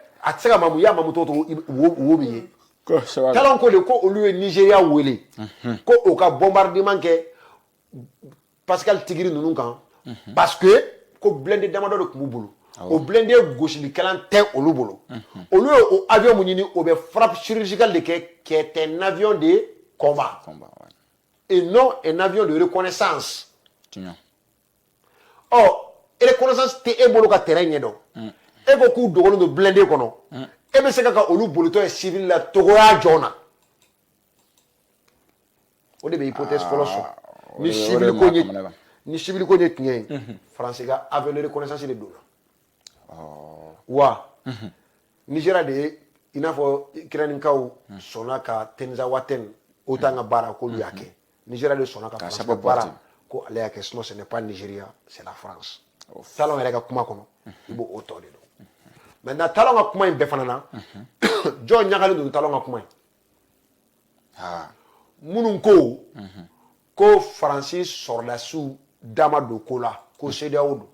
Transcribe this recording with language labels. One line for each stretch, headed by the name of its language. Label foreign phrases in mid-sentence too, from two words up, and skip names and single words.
Bambara: A tɛ se ka maamu i y'a maamu cogo wo bɛ ye. Talon ko de ko olu ye Nigeria wele ko o ka bombardement kɛ Pascal Tigiri ninnu kan
French: parce que
Bambara: ko blindé damadɔ de tun b'u bolo. O blindé gosilikɛlan tɛ olu bolo. Olu ye o avion mun ɲini o bɛ
French: frappe chirurgicale
Bambara: de kɛ
French: qui est un avion de combat et non un avion de reconnaissance.
Bambara: Reconnaissance tɛ e bolo ka terrain ɲɛdɔn. E ko k'u dogolen don blindé kɔnɔ. E bɛ se ka olu bolitɔ ye civil la togoya jɔn na. O de bɛ hypothèse fɔlɔ sɔrɔ. Ni civil ko ye tiɲɛ ye Faransi ka
French: avion de reconnaissance
Bambara: de donna. Wa Nigeria de ye i n'a fɔ Ukrainikaw sɔnna ka Tenza Waten o t'an ka baara k'olu y'a kɛ. Nigeria de sɔnna ka Faransi ka baara ko ale y'a kɛ
French: sinon ce n'est pas Nigeria c'est la France.
Bambara: Talon yɛrɛ ka kuma kɔnɔ i b'o o tɔ de dɔn. Maintenant Talon ka kuma in bɛɛ fana na jɔn ɲagalen don Talon ka kuma in. Minnu ko Faransi sɔrɔdasiw dama don ko la ko CEDEAO don.